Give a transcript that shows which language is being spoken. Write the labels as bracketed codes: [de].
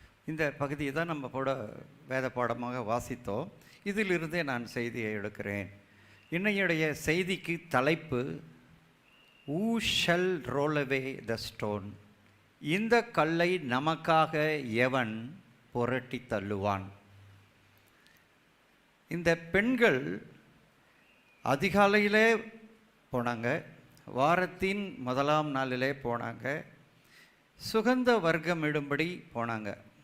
[ta] இந்த பகுதியை தான் நம்ம கூட வேத பாடமாக வாசித்தோம். இதிலிருந்தே நான் செய்தியை எடுக்கிறேன். இன்னையுடைய செய்திக்கு தலைப்பு [en] Who shall roll away the stone? [ta] இந்த கல்லை நமக்காக எவன் புரட்டி தள்ளுவான்? இந்த பெண்கள் அதிகாலையிலே போனாங்க, வாரத்தின் முதலாம் நாளிலே போனாங்க, சுகந்த வர்க்கம் இடும்படி போனாங்க.